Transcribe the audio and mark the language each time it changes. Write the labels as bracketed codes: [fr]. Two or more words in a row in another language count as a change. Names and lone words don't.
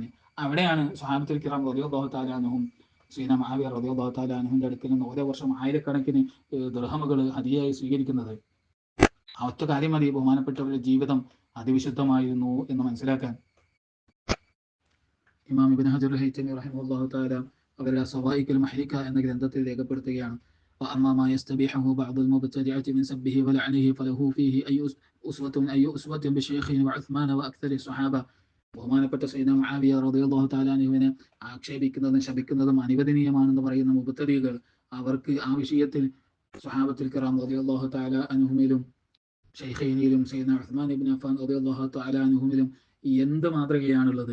[ml] അവിടെയാണ് [ar] الصحابة الكرام رضي الله تعالى عنهم [ml] സയ്യിദന മുആവിയ [ar] رضي الله تعالى [ml] അൻഹുവിന്റെ അടുക്കൽ നിന്ന് ഓരോ വർഷം ആയിരക്കണക്കിന് ദിർഹമുകൾ ഹദിയയായി സ്വീകരിക്കുന്നത്. ആ ഒറ്റ കാര്യം മതി ബഹുമാനപ്പെട്ടവരുടെ ജീവിതം അതിവിശുദ്ധമായിരുന്നു എന്ന് മനസ്സിലാക്കാൻ. ഇമാം ഇബ്നു ഹജർ അൽ-ഹൈതമി [ar] رحمه الله تعالى [ml] അവരുടെ സവായിഖുൽ മഹ്രിക എന്ന ഗ്രന്ഥത്തിൽ രേഖപ്പെടുത്തുകയാണ്, [ar] وأما ما يستبيحه بعض المبتدعة من سبه ولعنه فله فيه أي أسوة بشيخ وعثمان وأكثر الصحابة. [ml] ബഹുമാനപ്പെട്ട സയ്യിദന മുആവിയ [ar] رضي الله تعالى [ml] അൻഹുവിനെ ആക്ഷേപിക്കുന്നതും ശപിക്കുന്നതും അനുവദനീയമാണെന്ന് പറയുന്ന മുബ്തദികൾ, അവർക്ക് ആ വിഷയത്തിൽ [ar] الصحابة الكرام رضي الله تعالى [ml] അൻഹുമിലും ഷെയ്ഖൈനിലും സയ്യിദന ഉസ്മാൻ ഇബ്നു അഫ്ഫാൻ [ar] رضي الله تعالى [ml] അൻഹുമിലും എന്ത് മാതൃകയാണുള്ളത്.